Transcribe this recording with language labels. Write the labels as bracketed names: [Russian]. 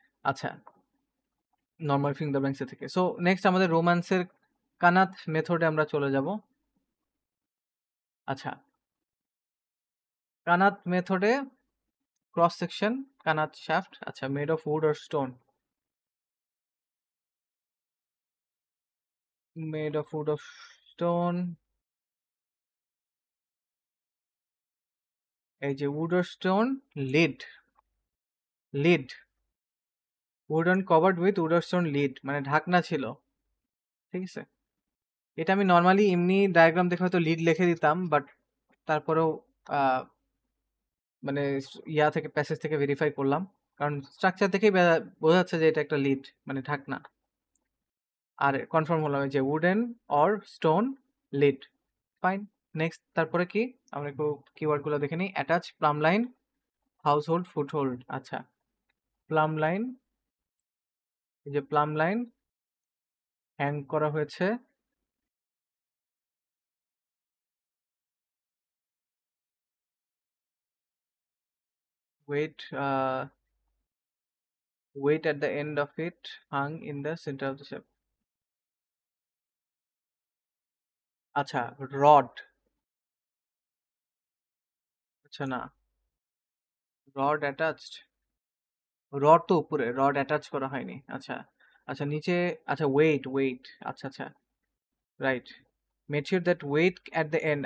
[Bangla] আচ্ছা, normal finger ব্যাংকসের থেকে। So next আমাদের রোম্যান্সের কানাত মেথডে আমরা চলে যাব। আচ্ছা, কানাত মেথডে ক্রস সেকশন কানাত শ্যাফট, আচ্ছা [English] Made of wood or stone. made of wood of stone, [Bangla] এই যে [English] wood of stone, lid wooden covered with wood of stone lid, [Bangla] মানে ঢাকনা ছিল, ঠিক আছে। এটা আমি নর্মালি এমনি ডায়াগ্রাম দেখে হয়তো লিড লিখে দিতাম, বাট তারপরেও মানে ইয়া থেকে প্যাসেজ থেকে ভেরিফাই করলাম, কারণ স্ট্রাকচার দেখেই বোঝা যাচ্ছে যে এটা একটা লিড মানে ঢাকনা। আর কনফার্ম হলাম যে wooden or stone lead, fine. Next তারপরে কি আমরা একটু কিওয়ার্ডগুলো দেখে নিই। Attach plum line, house hold, foot hold. আচ্ছা, প্লাম লাইন, এই যে প্লাম লাইন হ্যাং করা হয়েছে [English] weight weight at the end of it hung in the center of the shape. [Bangla] আচ্ছা, রড, আচ্ছা না, রড অ্যাটাচড, রড তো উপরে, রড অ্যাটাচ করা হয়নি। আচ্ছা আচ্ছা, নিচে, আচ্ছা [English] Wait, আচ্ছা আচ্ছা, right, make sure that wait at the end.